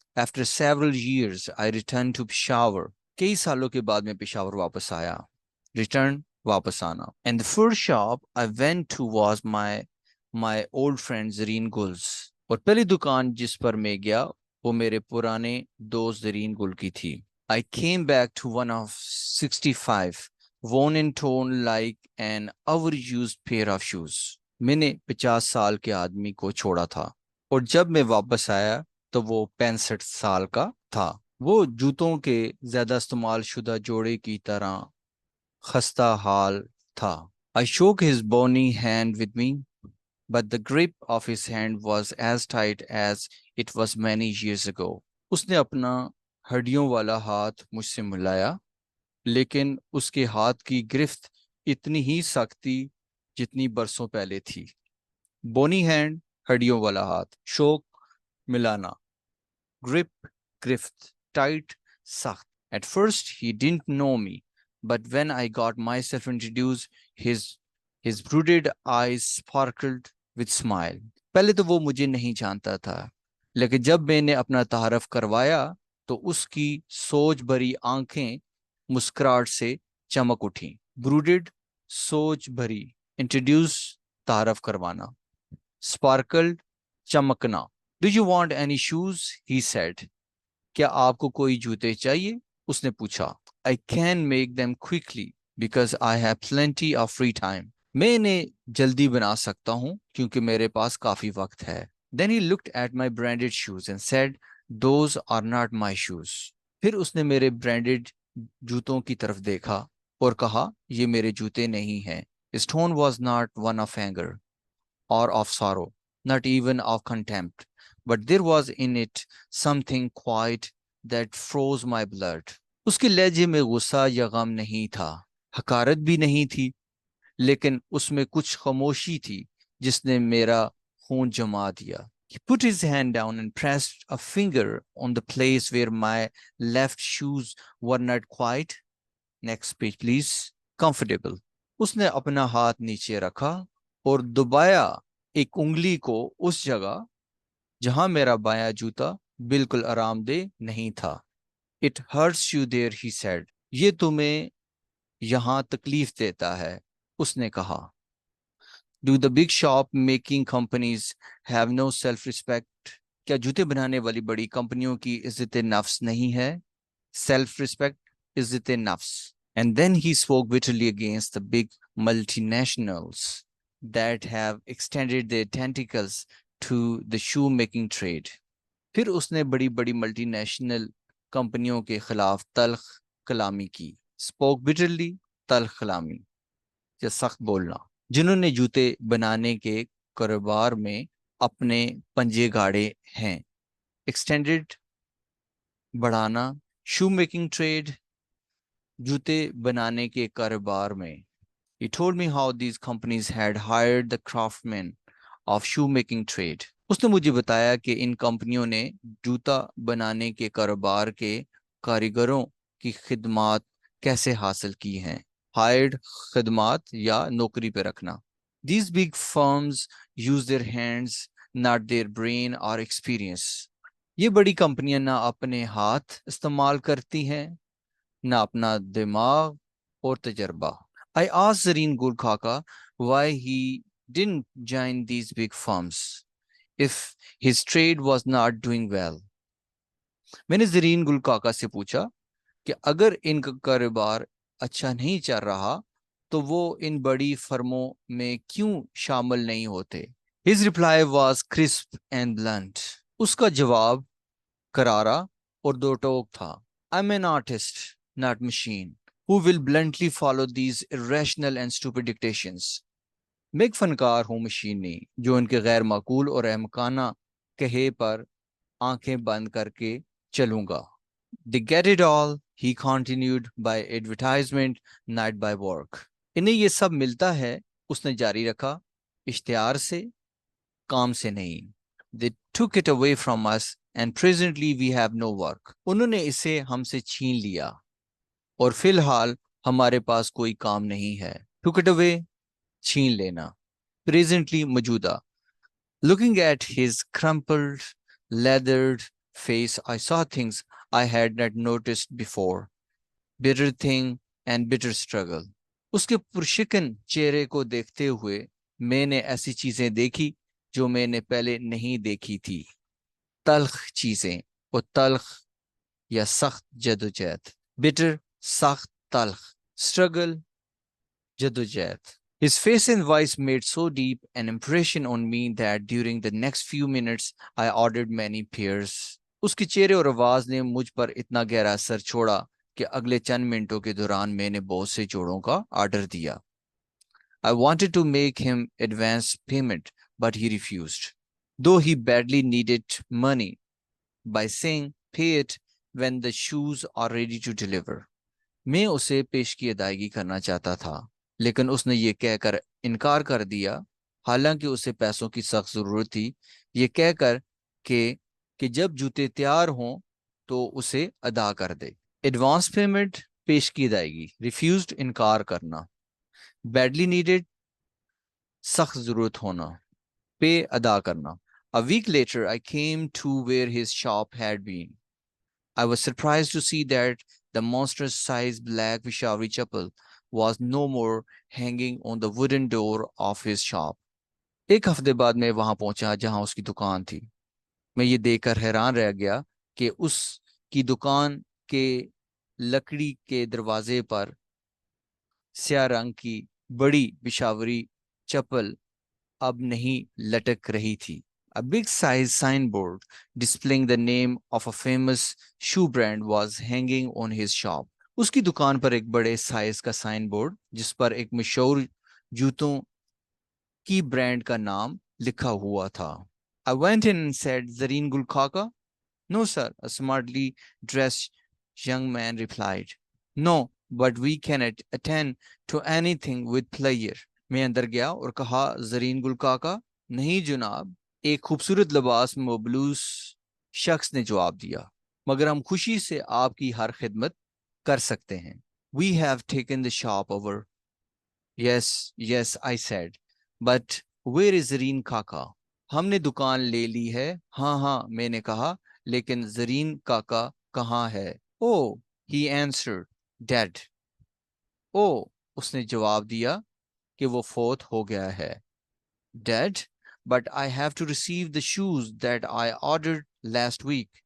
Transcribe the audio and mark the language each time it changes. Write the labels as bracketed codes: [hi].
[en] after several years I return to Peshawar, [hi] कई सालों के बाद मैं पेशावर वापस आया। रिटर्न, वापस आना। [en] and the first shop I went to was my old friend Zareen Gul's, [hi] और पहली दुकान जिस पर मैं गया वो मेरे पुराने दोस्त जरीन गुल की थी। [en] I came back to one of 65, worn and torn like an overused pair of shoes. [hi] मैंने 50 साल के आदमी को छोड़ा था और जब मैं वापस आया तो वो 65 साल का था। वो जूतों के ज्यादा इस्तेमाल शुदा जोड़े की तरह खस्ता हाल था। [en] I shook his bony hand with me, but the grip of his hand was as tight as it was many years ago. [hi] उसने अपना हड्डियों वाला हाथ मुझसे मिलाया, लेकिन उसके हाथ की गिरफ्त इतनी ही सख्त थी जितनी बरसों पहले थी। बोनी हैंड, हड्डियों वाला हाथ। शोक, मिलाना। ग्रिप, गिरफ्त। टाइट, सख्त। [en] At first he didn't know me, but when I got myself introduced, his brooded eyes sparkled with smile. [hi] पहले तो वो मुझे नहीं जानता था, लेकिन जब मैंने अपना तारफ करवाया तो उसकी सोच भरी आंखें मुस्कुराहट से चमक उठी। ब्रूडेड, सोच भरी। इंट्रोड्यूस, तारफ करवाना। [en] Sparkled, चमकना। Do you want any shoes, he said. [hi] क्या आपको कोई जूते चाहिए, उसने पूछा। [en] I can make them quickly because I have plenty of free time. [hi] मैं इन्हें जल्दी बना सकता हूँ क्योंकि मेरे पास काफी वक्त है। [en] Then he looked at my branded shoes and said, those are not my shoes. [hi] फिर उसने मेरे ब्रांडेड जूतों की तरफ देखा और कहा, ये मेरे जूते नहीं हैं। [en] His tone was not one of anger or of sorrow, not even of contempt, but there was in it something quiet that froze my blood. [hi] उसके लहजे में गुस्सा या गम नहीं था, हकारत भी नहीं थी, लेकिन उसमें कुछ खामोशी थी जिसने मेरा खून जमा दिया। [en] He put his hand down and pressed a finger on the place where my left shoes were not quite, next page please, comfortable. [hi] उसने अपना हाथ नीचे रखा और दबाया एक उंगली को उस जगह जहां मेरा बायां जूता बिल्कुल आरामदेह नहीं था। [en] It hurts you there, he said. [hi] ये तुम्हें यहां तकलीफ देता है, उसने कहा। [en] Do the big shop making companies have no self-respect? [hi] क्या जूते बनाने वाली बड़ी कंपनियों की इज्जत नफ्स नहीं है? Self-respect, इज्जत नफ्स। [en] And then he spoke bitterly against the big multinationals that have extended their tentacles to the shoemaking trade. [hi] फिर उसने बड़ी बड़ी मल्टीनेशनल कंपनियों के खिलाफ तल्ख कलामी की। [en] Spoke bitterly, [hi] तल्ख कलामी या सख्त बोलना, जिन्होंने जूते बनाने के कारोबार में अपने पंजे गाड़े हैं। एक्सटेंडेड, बढ़ाना। शू मेकिंग ट्रेड, जूते बनाने के कारोबार में। [en] He told me how these companies had hired the craftsmen of shoemaking trade. [hi] उसने मुझे बताया कि इन कंपनियों ने जूता बनाने के कारोबार के कारीगरों की खिदमात कैसे हासिल की हैं। Hired, खिदमात या नौकरी पे रखना। [en] These big firms use their hands, not their brain or experience. [hi] ये बड़ी कंपनियां ना अपने हाथ इस्तेमाल करती हैं, ना अपना दिमाग और तजर्बा। [en] I asked Zareen Gul Khaka why he didn't join these big firms if his trade was not doing well. [hi] मैंने जरीन गुल काका से पूछा कि अगर इनका कारोबार अच्छा नहीं चल रहा तो वो इन बड़ी फर्मों में क्यों शामिल नहीं होते। [en] His reply was crisp and blunt. [hi] उसका जवाब करारा और दो टोक था। [en] I'm an artist, not machine, who will bluntly follow these irrational and stupid dictations. [hi] मैं एक फनकार हूँ, मशीन नहीं, जो इनके गैर माकूल और अहमकाना कहे पर आंखें बंद करके चलूंगा। [en] They get it all, he continued, by advertisement, not by work. [hi] इन्हें ये सब मिलता है, उसने जारी रखा, इश्तिहार से, काम से नहीं। [en] They took it away from us and presently we have no work. [hi] उन्होंने इसे हमसे छीन लिया और फिलहाल हमारे पास कोई काम नहीं है। [en] Took it away, [hi] छीन लेना। Presently, मौजूदा। [en] Looking at his crumpled, leathered face, I saw things I had not noticed before. Bitter thing and bitter struggle. [hi] उसके पुरशिकन चेहरे को देखते हुए मैंने ऐसी चीजें देखी जो मैंने पहले नहीं देखी थी। तल्ख चीजें और तल्ख या सख्त जदोजहद। बिटर, सख्त, तल्ख। Struggle, जदोजहद। [en] His face and voice made so deep an impression on me that during the next few minutes I ordered many pears. [hi] उसके चेहरे और आवाज ने मुझ पर इतना गहरा असर छोड़ा कि अगले चंद मिनटों के दौरान मैंने बहुत से जोड़ों का ऑर्डर दिया। [en] I wanted to make him advance payment, but he refused, though he badly needed money, by saying, pay it when the shoes are ready to deliver. [hi] मैं उसे पेश की अदायगी करना चाहता था, लेकिन उसने ये कहकर इनकार कर दिया, हालांकि उसे पैसों की सख्त जरूरत थी, ये कहकर कि जब जूते तैयार हों तो उसे अदा कर दे। एडवांस पेमेंट, पेश की अदायगी। रिफ्यूज्ड, इनकार करना। बैडली नीडेड, सख्त जरूरत होना। पे, अदा करना। [en] A week later, I came to where his shop had been. I was surprised to see that The monstrous-sized black Peshawari chapel was no more hanging on the wooden door of his shop. [hi] एक हफ्ते बाद मैं वहां पहुंचा जहां उसकी दुकान थी। मैं ये देखकर हैरान रह गया कि उसकी दुकान के लकड़ी के दरवाजे पर स्याह रंग की बड़ी पिशावरी चप्पल अब नहीं लटक रही थी। [en] A big size signboard displaying the name of a famous shoe brand was hanging on his shop. [hi] उसकी दुकान पर एक बड़े साइज का साइन बोर्ड जिस पर एक मशहूर जूतों की ब्रांड का नाम लिखा हुआ था। [en] I went in and said, Zareen Gul Khaka? No, sir, a smartly dressed young man replied. No, but we can attend to anything with pleasure. [hi] मैं अंदर गया और कहा, जरीन गुल काका? नहीं जनाब, एक खूबसूरत लिबास में मबलूस शख्स ने जवाब दिया, मगर हम खुशी से आपकी हर खिदमत कर सकते हैं। [en] We have taken the shop over. Yes, yes, I said. But where is Zareen kaka? [hi] हमने दुकान ले ली है। हाँ हाँ, मैंने कहा, लेकिन जरीन काका कहाँ है? [en] Oh, he answered, dead. [hi] Oh, उसने जवाब दिया कि वो फौत हो गया है। [en] Dead? But I have to receive the shoes that I ordered last week.